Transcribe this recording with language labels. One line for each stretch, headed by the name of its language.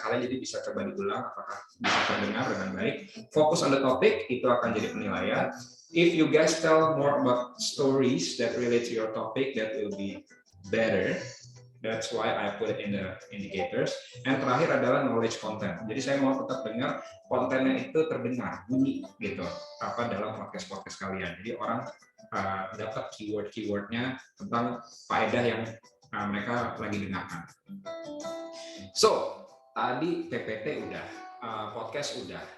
Indonesian: Kalian jadi bisa coba diulang apakah bisa terdengar dengan baik.
English: Fokus on the topic,
Indonesian: itu akan jadi penilaian.
English: If you guys tell more about stories that relate to your topic, that will be better. That's why I put it in the indicators.
Indonesian: And terakhir adalah knowledge content. Jadi saya mau tetap dengar kontennya itu terdengar, bunyi gitu, apa dalam podcast kalian. Jadi orang dapat keyword-keywordnya tentang faedah yang mereka lagi dengarkan. So, tadi PPT udah, podcast udah.